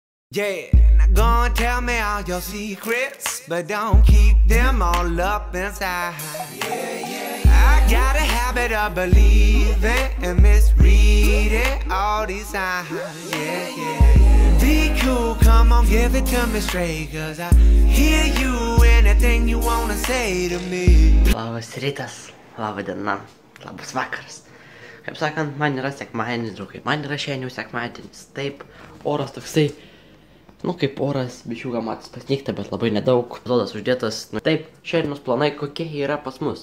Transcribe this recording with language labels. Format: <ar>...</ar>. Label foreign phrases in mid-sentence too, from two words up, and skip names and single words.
<en>Yeah, now go and tell me all your secrets, but don't keep them all up inside. I got a habit of believing and misreading all these signs. Be cool, come on, give it to me straight, cause I hear you, anything you wanna say to me.</en> <lt>Labas rytas, laba diena, labas vakaras. Kaip sakant, man yra sekmadienis, draugai, man yra šiandien jau sekmadienis. Taip, oras toksai, kaip oras, biškiuką matas pasnygta, bet labai nedaug. Epizodas uždėtas, taip, šiandienos planai kokie yra pas mus.</lt>